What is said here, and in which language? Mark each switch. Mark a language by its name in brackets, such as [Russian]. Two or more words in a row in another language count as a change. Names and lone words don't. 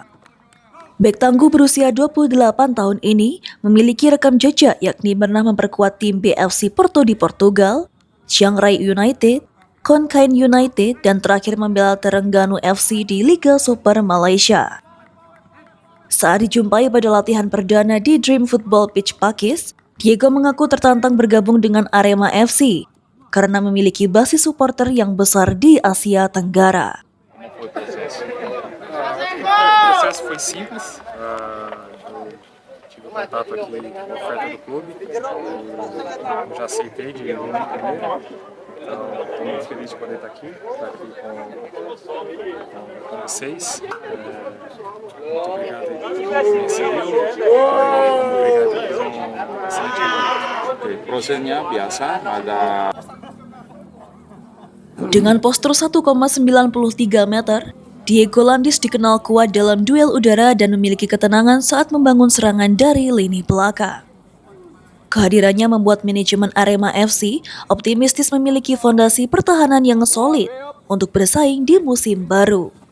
[Indonesian] Bek tangguh berusia 28 tahun ini memiliki rekam jejak yakni pernah memperkuat tim BFC Porto di Portugal, Chiang Rai United, Konkain United, dan terakhir membela Terengganu FC di Liga Super Malaysia. Saat dijumpai pada latihan perdana di Dream Football Pitch Pakis, Diego mengaku tertantang bergabung dengan Arema FC karena memiliki basis supporter yang besar di Asia Tenggara. [Portuguese] O processo foi simples, eu tive contato aqui com a oferta do clube, eu já aceitei de vir na primeira, então estou muito feliz de poder estar aqui com vocês. Muito obrigado por me receber, obrigado por excelente trabalho. [Indonesian] Prosesnya biasa, ada. Dengan postur 1,93 meter, Diego Landes dikenal kuat dalam duel udara dan memiliki ketenangan saat membangun serangan dari lini belakang. Kehadirannya membuat manajemen Arema FC optimistis memiliki fondasi pertahanan yang solid untuk bersaing di musim baru.